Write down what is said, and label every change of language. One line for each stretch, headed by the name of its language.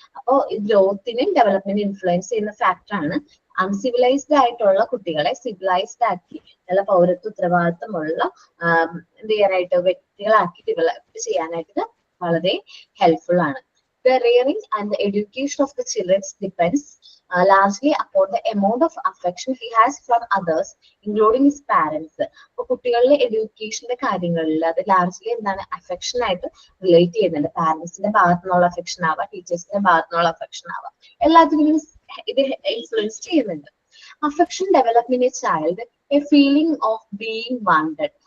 Malayalam: അപ്പോ ഗ്രോത്തിനും ഡെവലപ്മെന്റിനും ഇൻഫ്ലുവൻസ് ചെയ്യുന്ന ഫാക്ടറാണ് അൺസിവിലൈസ്ഡ് ആയിട്ടുള്ള കുട്ടികളെ സിവിലൈസ്ഡ് ആക്കി നല്ല പൗരത്വ ഉത്തരവാദിത്തമുള്ള എന്ത് ചെയ്യാനായിട്ട് വ്യക്തികളാക്കി ഡെവലപ്പ് ചെയ്യാനായിട്ട് വളരെ ഹെൽപ്ഫുൾ ആണ്.
English: The rearing and the education of the children depends largely upon the amount of affection he has from others, including his parents.
Malayalam: അപ്പൊ കുട്ടികളുടെ എഡ്യൂക്കേഷന്റെ കാര്യങ്ങളിൽ അത് ലാർജ്ലി എന്താണ്, അഫെക്ഷൻ ആയിട്ട് റിലേറ്റ് ചെയ്യുന്നുണ്ട്. പാരന്റ്സിന്റെ ഭാഗത്തു നിന്നുള്ള അഫെക്ഷൻ ആവാം, ടീച്ചേഴ്സിന്റെ ഭാഗത്തു നിന്നുള്ള അഫെക്ഷൻ ആവാം, എല്ലാത്തിനും ഇത് ഇൻഫ്ലുവൻസ് ചെയ്യുന്നുണ്ട്.
English: Affection develop in a child a feeling of being wanted.